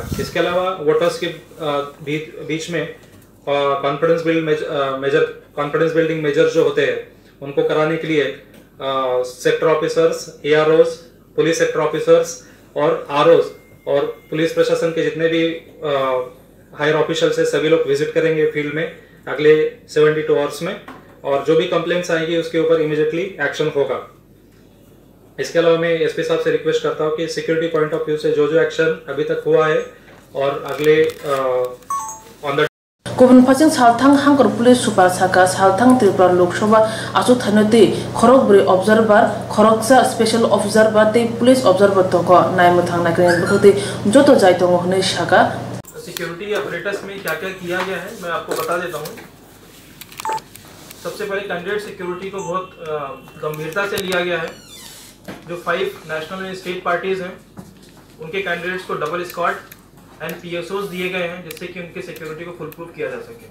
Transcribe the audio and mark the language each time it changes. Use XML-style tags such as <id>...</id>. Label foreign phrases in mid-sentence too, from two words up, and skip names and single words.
<hi>इसके अलावा वोटर्स के बीच में</hi> <en>confidence building measure</en> <hi>जो होते हैं उनको कराने के लिए</hi> <en>sector officers,</en> <hi>AROs,</hi> <en>police sector officers</en> <hi>और ROs और पुलिस प्रशासन के जितने भी</hi> <en>higher officials</en> <hi>है सभी लोग विजिट करेंगे फील्ड में अगले 72 आवर्स में, और जो भी कंप्लेंट्स आएंगी उसके ऊपर</hi> <en>immediately action</en> <hi>होगा। इसके अलावा मैं SP साहब से रिक्वेस्ट करता हूँ कि</hi> <en>security point of view</en> <hi>से जो जो एक्शन अभी तक हुआ है और अगले</hi> <en>on the</en> <trp>गुबुन फारसेथिं सालथां हांगर</trp> <en>police super</en> <trp>साका सालथां त्रिपुरा लोकसभा आसु थानोते खरगब्रै ऑब्जर्वर खरगसा</trp> <en>special observer</en> <trp>ते</trp> <en>police observer</en> <trp>तक नायमथां नागिरनाय बखौते जतो जाय दङ होनै साका।</trp> <en>security apparatus</en> <hi>में क्या क्या किया गया है मैं आपको बता देता हूँ। सबसे पहले</hi> <en>candidate security</en> <hi>को बहुत गंभीरता से लिया गया है। जो 5</hi> <en>national and state parties</en> <hi>हैं उनके कैंडिडेट्स को</hi> <en>double squad and PSOs</en> <hi>दिए गए हैं जिससे कि उनकी सिक्योरिटी को</hi> <en>full proof</en> <hi>किया जा सके।</hi>